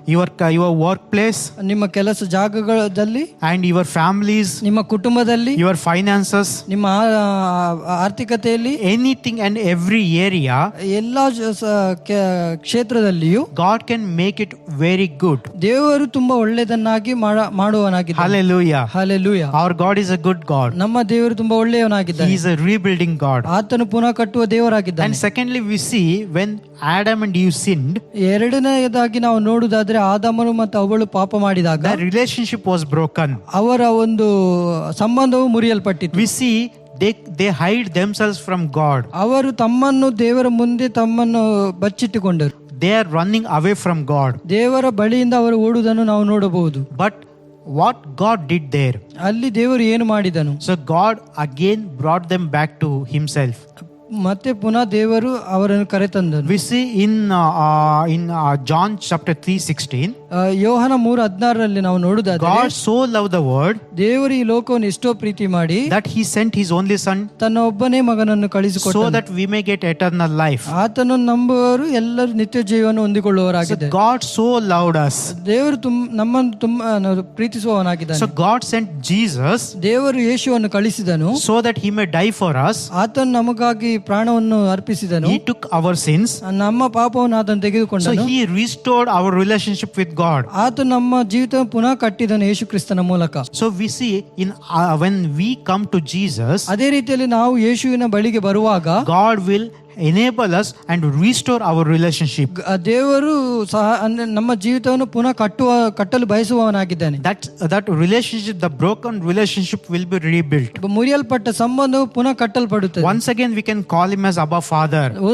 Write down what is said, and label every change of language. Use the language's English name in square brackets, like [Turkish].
[English] your workplace, [Kannada] ನಿಮ್ಮ ಕೆಲಸ ಜಾಗಗಳಲ್ಲಿ, [English] and your families, [Kannada] ನಿಮ್ಮ ಕುಟುಂಬದಲ್ಲಿ, [English] your finances, [Kannada] ನಿಮ್ಮ ಆರ್ಥಿಕತೆಯಲ್ಲಿ, [English] anything and every area, [Kannada] ಎಲ್ಲಾ ಕ್ಷೇತ್ರದಲ್ಲಿಯೂ [English] God can make it very good. [Kannada] ದೇವರು ತುಂಬಾ ಒಳ್ಳೆಯದನ್ನಾಗಿ ಮಾಡುವನಾಗಿದ್ದಾನೆ. [English] Hallelujah. [Kannada] Hallelujah. [English] Our God is a good God. [Kannada] ನಮ್ಮ ದೇವರು ತುಂಬಾ ಒಳ್ಳೆಯವನಾಗಿದ್ದಾನೆ. [English] He is a rebuilding God. [Kannada] ಆತನು ಪುನಃ ಕಟ್ಟುವ ದೇವರಾಗಿದ್ದಾನೆ. [English] And secondly, we see when Adam and Eve sinned, [Kannada] ಎರಡನೆಯದಾಗಿ ನಾವು ನೋಡುವುದಾದ್ರೆ ಆದಾಮನು ಮತ್ತು ಅವಳು ಪಾಪ ಮಾಡಿದಾಗ [English] their relationship was broken. [Kannada] ಅವರ ಒಂದು ಸಂಬಂಧವು ಮುರಿಯಲ್ಪಟ್ಟಿತು. [English] We see they hide themselves from God. [Kannada] ಅವರು ತಮ್ಮನ್ನು ದೇವರ ಮುಂದೆ ತಮ್ಮನ್ನು ಬಚ್ಚಿಟ್ಟುಕೊಂಡರು. [English] They are running away from God. [Kannada] ದೇವರ ಬಳಿಯಿಂದ ಅವರು ಓಡುವುದನ್ನು ನಾವು ನೋಡಬಹುದು. [English] But what God did there? [Kannada] ಅಲ್ಲಿ ದೇವರು ಏನು ಮಾಡಿದನು? [English] So God again brought them back to Himself. [Kannada] ಮತ್ತೆ ಪುನಃ ದೇವರು ಅವರನ್ನು ಕರೆತಂದನು. [English] We see in John chapter 3:16, [Kannada] ಯೋಹನ 3:16 ನಾವು ನೋಡುವುದಾದ್ರೆ, [English] God so loved the world [Kannada] ದೇವರು ಈ ಲೋಕವನ್ನು ಎಷ್ಟೋ ಪ್ರೀತಿ ಮಾಡಿ [English] that He sent His only Son, [Kannada] ತನ್ನ ಒಬ್ಬನೇ ಮಗನನ್ನು [English] so [Kannada] ಕಳಿಸಿಕೊಟ್ಟನು. [English] that we may get eternal life. [Kannada] ಆತನು ನಂಬುವವರು ಎಲ್ಲರೂ ನಿತ್ಯ ಜೀವನ ಹೊಂದಿಕೊಳ್ಳುವವರಾಗಿದೆ. [English] God so loved us. [Kannada] ದೇವರು ನಮ್ಮನ್ನು ತುಂಬಾ ಪ್ರೀತಿಸುವವನಾಗಿದ್ದಾನೆ. [English] So God sent Jesus [Kannada] ದೇವರು ಯೇಸುವನ್ನು ಕಳಿಸಿದನು, [English] so that He may die for us. [Kannada] ಆತನು ನಮಗಾಗಿ ಪ್ರಾಣವನ್ನು ಅರ್ಪಿಸಿದನು. [English] He took our sins. [Kannada] ನಮ್ಮ ಪಾಪವನ್ನು ಆತನು [English] So [Kannada] ತೆಗೆದುಕೊಂಡನು. [English] He restored our relationship with God. [Kannada] ಆತನು ನಮ್ಮ ಜೀವಿತ ಪುನಃ ಕಟ್ಟಿದನು ಯೇಸು ಕ್ರಿಸ್ತನ ಮೂಲಕ. [English] So we see when we come to Jesus, [Kannada] ಅದೇ ರೀತಿಯಲ್ಲಿ ನಾವು ಯೇಸುವಿನ ಬಳಿಗೆ ಬರುವಾಗ [English] God will enable us and restore our relationship. [Kannada] ದೇವರು ಸಹ ನಮ್ಮ ಜೀವಿತವನ್ನು ಪುನಃ ಕಟ್ಟಲು ಬಯಸುವವನಾಗಿದ್ದಾನೆ. [English] That relationship, the broken relationship, will be rebuilt. [Kannada] ಮುರಿಯಲ್ಪಟ್ಟ ಸಂಬಂಧವು ಪುನಃ ಕಟ್ಟಲ್ಪಡುತ್ತದೆ. [English] Once again we can call Him as Abba Father.